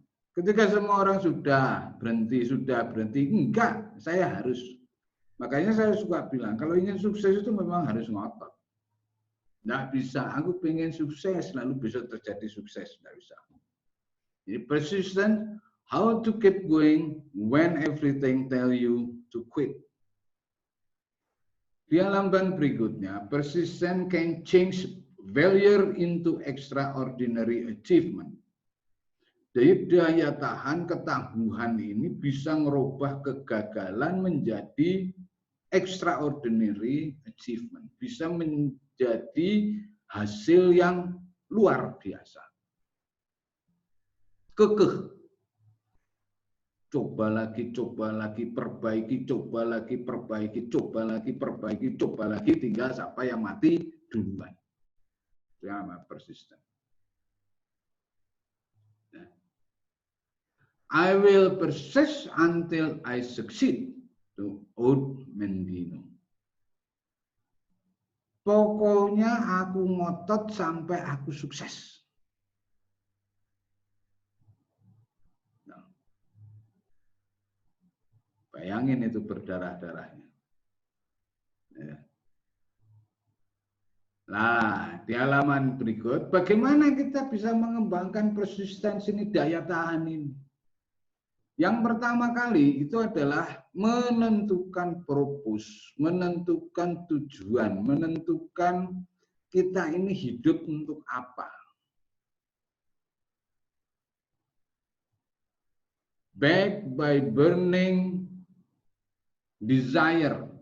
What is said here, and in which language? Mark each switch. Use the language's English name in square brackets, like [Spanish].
[Indonesian] Ketika semua orang sudah berhenti, enggak, saya harus. Makanya saya suka bilang, kalau ingin sukses itu memang harus ngotot. Nggak bisa, aku pengen sukses, lalu bisa terjadi sukses, nggak bisa. Jadi [English] persistent, how to keep going when everything tell you to quit. [Indonesian] Di halaman berikutnya, [English] persistent can change failure into extraordinary achievement. [Indonesian] Jadi daya tahan ketangguhan ini bisa merubah kegagalan menjadi [English] extraordinary achievement. [Indonesian] Bisa menjadi hasil yang luar biasa. Kekeh. Coba lagi, perbaiki, coba lagi, perbaiki, coba lagi, perbaiki, coba lagi, tinggal siapa yang mati duluan. Itu yang namanya persisten. [English] I will persist until I succeed, to Oud Mendino. [Indonesian] Pokoknya aku ngotot sampai aku sukses. Bayangin itu berdarah-darahnya. Nah, di halaman berikut, bagaimana kita bisa mengembangkan persistensi ini, daya tahan ini? Yang pertama kali itu adalah menentukan purpose, menentukan tujuan, menentukan kita ini hidup untuk apa. [English] Backed by burning desire